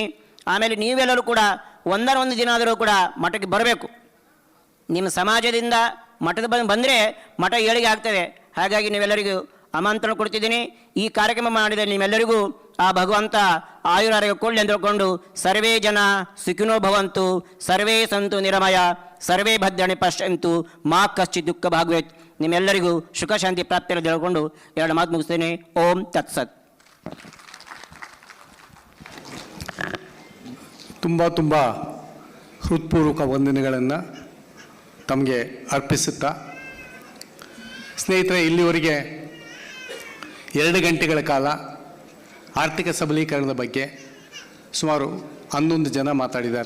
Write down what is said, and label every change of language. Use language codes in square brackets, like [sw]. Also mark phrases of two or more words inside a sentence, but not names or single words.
[kn] ಆಮೇಲೆ ನೀವೆಲ್ಲರೂ ಕೂಡ ಒಂದರ ದಿನ ಆದರೂ ಕೂಡ ಮಠಕ್ಕೆ ಬರಬೇಕು. ನಿಮ್ಮ ಸಮಾಜದಿಂದ ಮಠದ ಬಂದರೆ ಮಠ ಏಳಿಗೆ ಆಗ್ತದೆ. ಹಾಗಾಗಿ ನೀವೆಲ್ಲರಿಗೂ ಆಮಂತ್ರಣ ಕೊಡ್ತಿದ್ದೀನಿ. ಈ ಕಾರ್ಯಕ್ರಮ ಮಾಡಿದ ನಿಮ್ಮೆಲ್ಲರಿಗೂ ಆ ಭಗವಂತ ಆಯುರಾರೋಗ್ಯ ಕೊಡಲಿ ಅಂತ ಹೇಳ್ಕೊಂಡು [sa] ಸರ್ವೇ ಜನ ಸುಖಿನೋ ಭವಂತು, ಸರ್ವೇ ಸಂತು ನಿರಮಯ, ಸರ್ವೇ ಭದ್ರಾಣಿ ಪಶ್ಯಂತು, ಮಾ ಕಶ್ಚಿತ್ ದುಃಖ ಭಾಗವೇತ್. [kn] ನಿಮ್ಮೆಲ್ಲರಿಗೂ ಸುಖ ಶಾಂತಿ ಪ್ರಾಪ್ತಿಯನ್ನು ಹೇಳ್ಕೊಂಡು 2 ಮಾತು ಮುಗಿಸ್ತೇನೆ. [sa] ಓಂ ತತ್ಸತ್. [kn] ತುಂಬ ಹೃತ್ಪೂರ್ವಕ ವಂದನೆಗಳನ್ನು ತಮಗೆ ಅರ್ಪಿಸುತ್ತಾ, ಸ್ನೇಹಿತರೆ, ಇಲ್ಲಿವರೆಗೆ 2 ಗಂಟೆಗಳ ಕಾಲ ಆರ್ಥಿಕ ಸಬಲೀಕರಣದ ಬಗ್ಗೆ ಸುಮಾರು 11 ಜನ ಮಾತಾಡಿದ್ದಾರೆ.